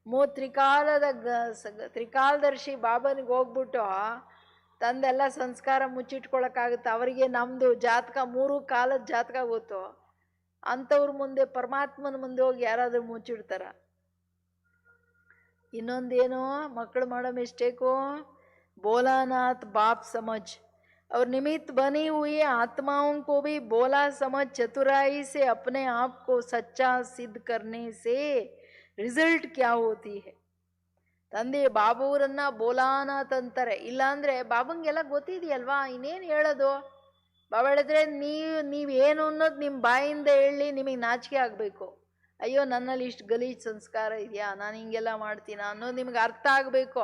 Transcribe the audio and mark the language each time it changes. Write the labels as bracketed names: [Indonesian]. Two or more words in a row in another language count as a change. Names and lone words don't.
[Kannada] ತ್ರಿಕಾಲದರ್ಶಿ ಬಾಬನಿಗೆ ಹೋಗ್ಬಿಟ್ಟು ತಂದೆಲ್ಲ ಸಂಸ್ಕಾರ ಮುಚ್ಚಿಟ್ಕೊಳಕ್ಕಾಗುತ್ತೆ? ಅವರಿಗೆ ನಮ್ಮದು ಜಾತಕ 3 ಕಾಲದ ಜಾತಕ ಗೊತ್ತು. ಅಂಥವ್ರ ಮುಂದೆ, ಪರಮಾತ್ಮನ ಮುಂದೆ ಹೋಗಿ ಯಾರಾದರೂ ಮುಚ್ಚಿಡ್ತಾರ? ಇನ್ನೊಂದೇನೋ ಮಕ್ಕಳು ಮಾಡೋ ಮಿಸ್ಟೇಕು, [Hindi] भोलानाथ बाप समझ और निमित्त बनी हुई आत्माओं को भी बोला समझ चतुराई से अपने आप को सच्चा सिद्ध करने से रिजल्ट क्या होती है. [Kannada] ತಂದೆ ಬಾಬುರನ್ನ ಬೋಲಾನಾಥ್ ಅಂತಾರೆ. ಇಲ್ಲಾಂದ್ರೆ ಬಾಬಂಗೆಲ್ಲ ಗೊತ್ತಿದೆಯಲ್ವಾ, ಇನ್ನೇನು ಹೇಳೋದು? ಬಾಬಾ ಹೇಳಿದ್ರೆ ನೀವೇನು ಅನ್ನೋದು ನಿಮ್ಮ ಬಾಯಿಂದ ಹೇಳಿ ನಿಮಗೆ ನಾಚಿಕೆ ಆಗಬೇಕು. ಅಯ್ಯೋ ನನ್ನಲ್ಲಿ ಇಷ್ಟು ಗಲೀಜ್ ಸಂಸ್ಕಾರ ಇದೆಯಾ, ನಾನು ಹಿಂಗೆಲ್ಲ ಮಾಡ್ತೀನ ಅನ್ನೋದು ನಿಮ್ಗೆ ಅರ್ಥ ಆಗಬೇಕು.